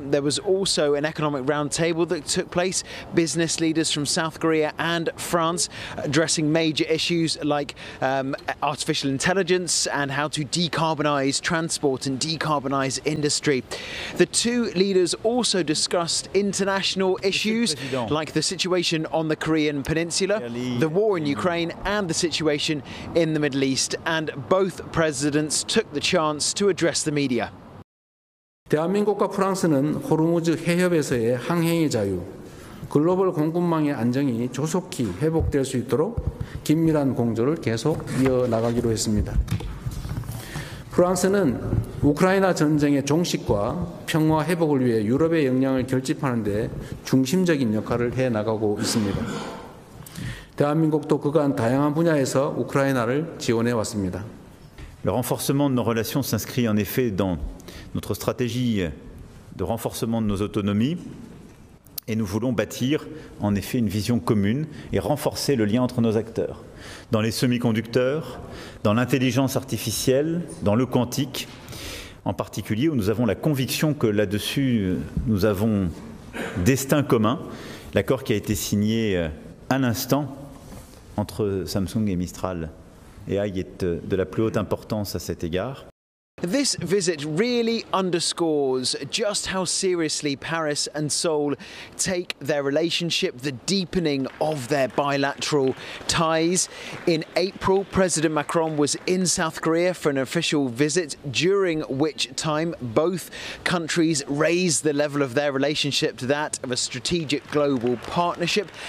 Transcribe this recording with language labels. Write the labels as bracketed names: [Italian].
[English] There was also an economic roundtable that took place. Business leaders from South Korea and France addressing major issues like artificial intelligence and how to decarbonize transport and decarbonize industry. The two leaders also discussed international issues like the situation on the Korean Peninsula, the war in Ukraine, and the situation in the Middle East. And both presidents took the chance to address the media. [Korean] 대한민국과 프랑스는 호르무즈 해협에서의 항해의 자유, 글로벌 공급망의 안정이 조속히 회복될 수 있도록 긴밀한 공조를 계속 이어 나가기로 했습니다. 프랑스는 우크라이나 전쟁의 종식과 평화 회복을 위해 유럽의 역량을 결집하는 데 중심적인 역할을 해 나가고 있습니다. 대한민국도 그간 다양한 분야에서 우크라이나를 지원해 왔습니다. [French] Le renforcement de nos relations s'inscrit en effet dans notre stratégie de renforcement de nos autonomies et nous voulons bâtir en effet une vision commune et renforcer le lien entre nos acteurs. Dans les semi-conducteurs, dans l'intelligence artificielle, dans le quantique, en particulier où nous avons la conviction que là-dessus nous avons destin commun, l'accord qui a été signé à l'instant entre Samsung et Mistral AI est de la plus haute importance à cet égard. [English] This visit really underscores just how seriously Paris and Seoul take their relationship, the deepening of their bilateral ties. In April, President Macron was in South Korea for an official visit, during which time both countries raised the level of their relationship to that of a strategic global partnership.